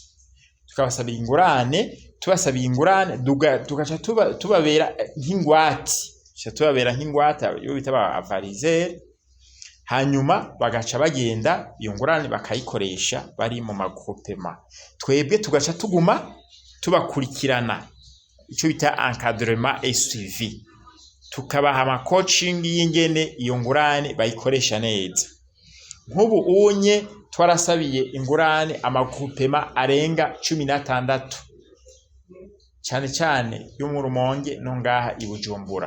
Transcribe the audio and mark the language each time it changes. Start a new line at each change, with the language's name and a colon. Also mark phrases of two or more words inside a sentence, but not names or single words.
Rundi: Tukabasabira ingurane, tubasabiye ingurane tugaca tubabera nk'ingwate yo bita ba avariser. Hanyuma bagaca bagenda iyo ngurane bakayikoresha bari mu magroupement. Twebwe tugaca tuguma tubakurikirana ico bita
French: encadrement et suivi.
Rundi: Tukabaha ama coaching y'ingene iyo ngurane bayikoresha neza. Nk'ubu unye twarasabiye ingurane amagroupement arenga 16 cyane yo mu Rumonge no ngaha i Bujumbura.